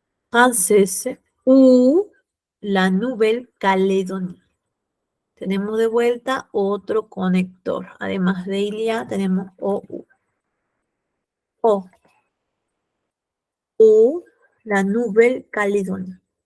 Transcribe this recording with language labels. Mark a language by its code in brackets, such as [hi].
[fr] Française ou la Nouvelle-Calédonie. [es] Tenemos de vuelta otro conector. Además de ilia, tenemos OU. O. [fr] Ou la Nouvelle-Calédonie.